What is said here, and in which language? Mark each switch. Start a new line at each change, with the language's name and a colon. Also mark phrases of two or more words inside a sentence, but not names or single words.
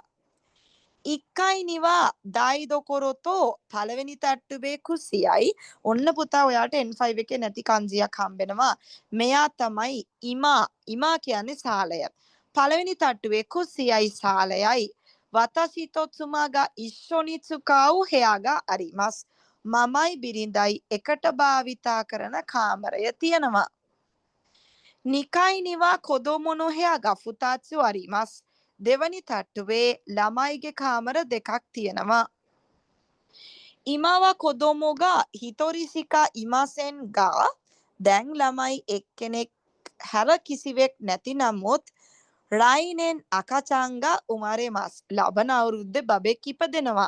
Japanese: 一階には台所と
Sinhala: පළවෙනි තට්ටුවේ කුසියයි. ඔන්න පුතා ඔයාට N5 එකේ නැති කන්ජියක් හම්බෙනවා. මෙයා තමයි ඉමා කියන්නේ සාලය. පළවෙනි තට්ටුවේ කුසියයි සාලයයි.
Japanese: 私と妻が一緒使う部屋があります.
Sinhala: මමයි බිරිඳයි එකට භාවිතා කරන කාමරය තියෙනවා.
Japanese: 二階には子供の部屋が2つあります.
Sinhala: දෙවනි තට්ටුවේ ළමයිගේ කාමර දෙකක් තියෙනවා.
Japanese: 今は子供が一人しかいませんが
Sinhala: දැන් ළමයි එක්කෙනෙක් හැර කිසිවෙක් නැති නමුත්
Japanese: 来年赤ちゃんが生まれます
Sinhala: ලබන අවුරුද්දේ බබෙක් ඉපදෙනවා.